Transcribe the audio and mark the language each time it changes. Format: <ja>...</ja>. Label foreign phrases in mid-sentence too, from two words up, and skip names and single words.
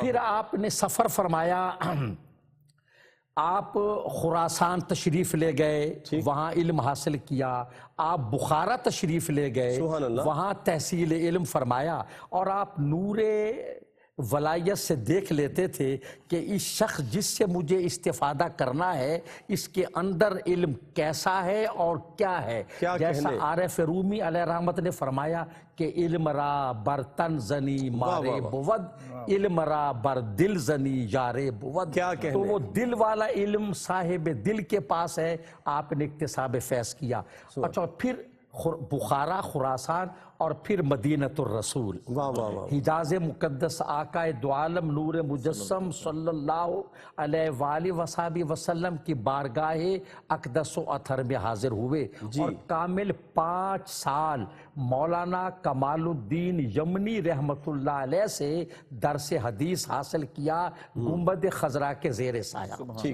<ur>پھر آپ نے سفر فرمایا، آپ خراسان تشریف لے گئے، وہاں علم حاصل کیا، آپ بخارا تشریف لے گئے، وہاں تحصیل علم فرمایا، اور آپ نور ولایت سے دیکھ لیتے تھے کہ اس شخص جس سے مجھے استفادہ کرنا ہے اس کے اندر علم کیسا ہے اور کیا ہے. جیسا عارف رومی علیہ رحمت نے فرمایا کہ</ur> <fa>علم را بر تن زنی مارے بود، علم را بر دل زنی یارے بود.</fa> <ur>تو وہ دل والا علم صاحب دل کے پاس ہے، آپ نے اکتساب فیض کیا. اچھا پھر بخارا خراسان اور پھر مدینۃ الرسول، حجاز مقدس آقا دو عالم نور مجسم</ur> <ar>صلی اللہ علیہ وآلہ وصحبہ وسلم</ar> <ur>کی بارگاہ اقدس و اطہر میں حاضر ہوئے اور کامل 5 سال مولانا کمال الدین یمنی رحمت اللہ علیہ سے درس حدیث حاصل کیا گنبد خضرا کے زیر سایہ.</ur>